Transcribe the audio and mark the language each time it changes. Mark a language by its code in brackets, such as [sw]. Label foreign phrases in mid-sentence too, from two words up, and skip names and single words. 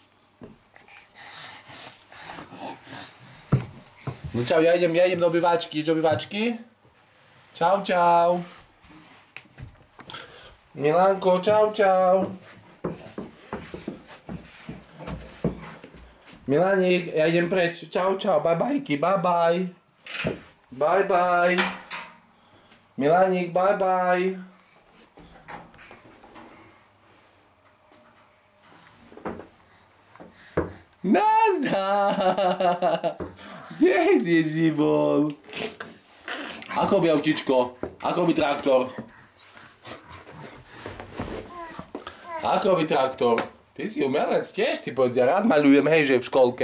[sk] No čau, ja idem do obývačky. Ideš do obývačky? Čau. Milánko, čau. Milánik, ja idem preč. Čau, [en] bye. Bye. [sk] Milánik, bye. Nazdar! Kde si bol? Ako by autičko? Ako by traktor? Ty si umelec tiež, ty povedz, ja rád maľujem, hej, že v školke.